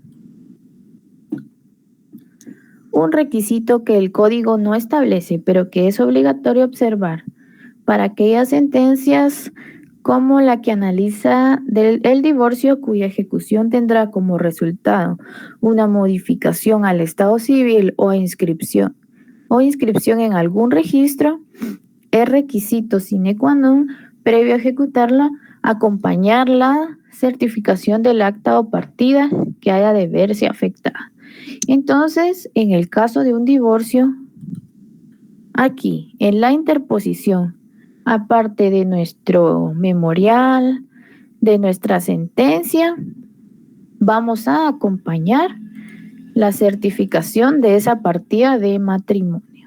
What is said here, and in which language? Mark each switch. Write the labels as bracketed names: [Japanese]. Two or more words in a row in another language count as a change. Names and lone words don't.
[Spanish] Un requisito que el código no establece, pero que es obligatorio observar para aquellas sentencias como la que analiza el divorcio cuya ejecución tendrá como resultado una modificación al estado civil o inscripción en algún registro, es requisito [Latin] sine qua non [Spanish] previo a ejecutarla acompañar la certificación del acta o partida que haya de verse afectada. Entonces, en el caso de un divorcio, aquí en la interposición, aparte de nuestro memorial, de nuestra sentencia, vamos a acompañar la certificación de esa partida de matrimonio.